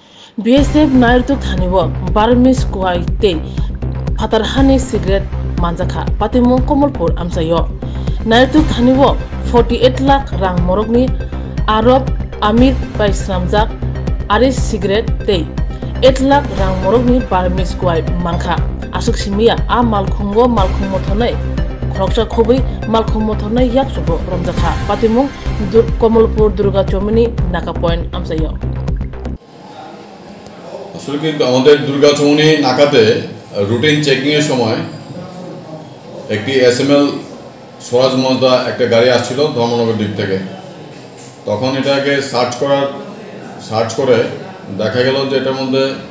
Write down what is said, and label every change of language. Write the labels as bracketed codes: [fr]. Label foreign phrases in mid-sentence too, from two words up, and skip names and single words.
[trp] BSF Nairtuk Thaniwo Barmis Kuwai Te Phater hani cigarette Manjakha Patimung Komolpur Amsayo Nairtuk Thaniwo 48 lakh rang morokni Arab Amir by Swrangchati Aris cigarette Te 8 lakh rang morokni Barmis Kuwai Mankha Asuk simia a malkhungo malkhungmo thonai Khoroknwi malkhungmo thonai yaksubo Romjakkha Patimung Komolpur Durga Chomini Naka Point Amsayo [bn] আসলে কিন্তু আমাদের দুর্গাচৌমনি নাকাতে [en] routine checking [bn] এর সময় একটি এসএমএল স্বরাজ মজদা একটা গাড়ি আসছিল ধর্মনগর দিক থেকে তখন এটাকে সার্চ করে দেখা গেল যে এটার মধ্যে